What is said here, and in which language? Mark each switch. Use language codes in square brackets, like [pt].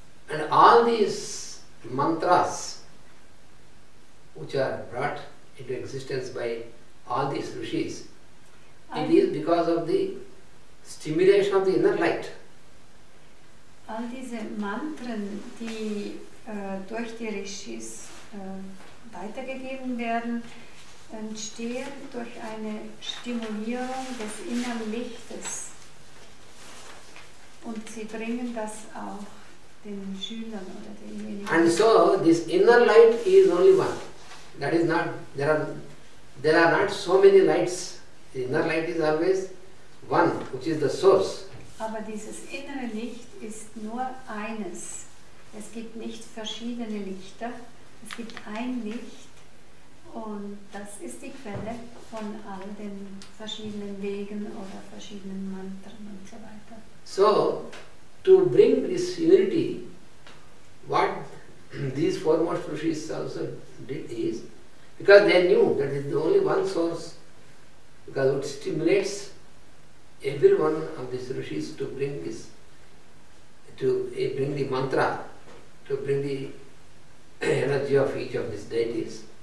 [en] And all these mantras which are brought into existence by all these rishis, it is because of the stimulation of the inner light. [de] All diese Mantren, die durch die Rishis weitergegeben werden, entstehen durch eine Stimulierung des inneren Lichtes. Und sie bringen das auch den Schülern oder denjenigen. [en] And so this inner light is only one. That is not, there are not so many lights. The inner light is always one, which is the source. [de] Aber dieses innere Licht ist nur eines. Es gibt nicht verschiedene Lichter, es gibt ein Licht, und das ist die Quelle von all den verschiedenen Wegen oder verschiedenen Mantren und so weiter. [en] So, to bring this unity, what these foremost rishis also did is, because they knew that it is only one source, because it stimulates every one of these rishis to bring this, to bring the mantra, to bring the energy of each of these deities.